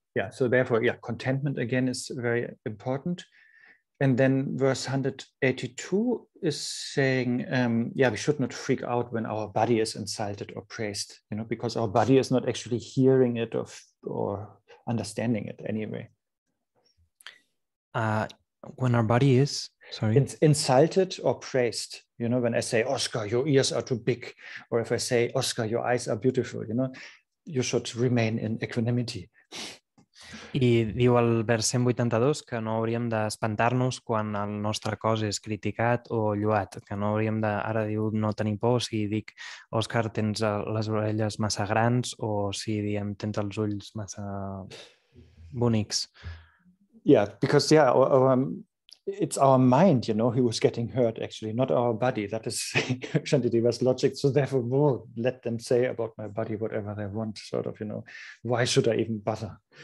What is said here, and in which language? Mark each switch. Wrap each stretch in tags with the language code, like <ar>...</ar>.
<en>So therefore, contentment again is very important. And then verse 182 is saying, we should not freak out when our body is insulted or praised, because our body is not actually hearing it or understanding it anyway. When our body is, insulted or praised, when I say, Oscar, your ears are too big, or if I say, Oscar, your eyes are beautiful, you should remain in equanimity.</en> <ca>I diu al vers 182 que no hauríem d'espantar-nos quan el nostre cos és criticat o lloat, que no hauríem ara diu no tenir por si dic, Òscar, tens les orelles massa grans, o si diem tens els ulls massa bonics.</ca> <en>Because it's our mind, who was getting hurt actually, not our body. That is Shantideva's logic. So therefore, let them say about my body whatever they want, sort of, why should I even bother?</en>